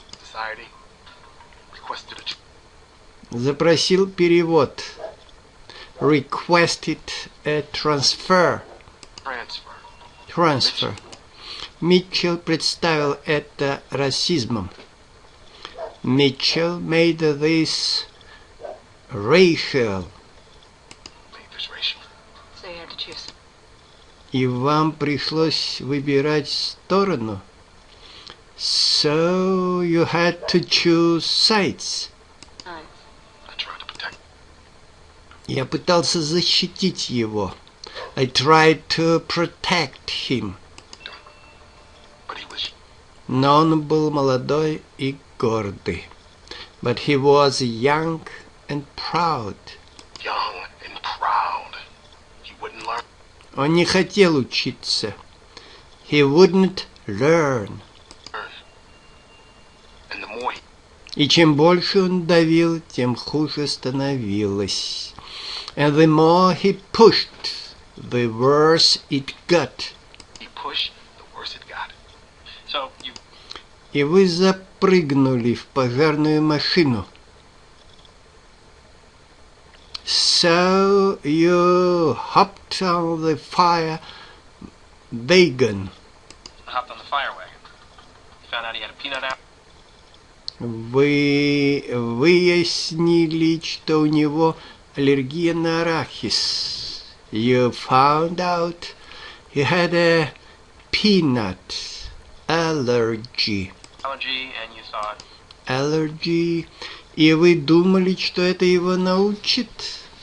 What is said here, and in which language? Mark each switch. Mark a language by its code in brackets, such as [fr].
[en] Society requested a [ru] Запросил перевод. [en] Requested a transfer. transfer. [ru] Митчелл представил это расизмом. [en] Mitchell made this racial. Made this racial. So you had to choose. [ru] И вам пришлось выбирать сторону. [en] So you had to choose sides. Nice. I tried to protect. [ru] Я пытался защитить его. [en] I tried to protect him. But he was [ru] Но он был молодой и гордый. [en] But he was young and proud. young and proud. He wouldn't learn. [ru] Он не хотел учиться. [en] He wouldn't learn. And the more he [ru] И чем больше он давил, тем хуже становилось. [en] And the more he pushed, the worse it got. pushed, the worse it got. So you [ru] И вы запрыгнули в пожарную машину. [en] So you hopped on the fire wagon. Hopped on the fire wagon. Found out he had a peanut allergy. [ru] Вы выяснили, что у него аллергия на арахис. [en] You found out he had a peanut allergy. And you thought, Allergy. [ru] И вы думали, что это его научит.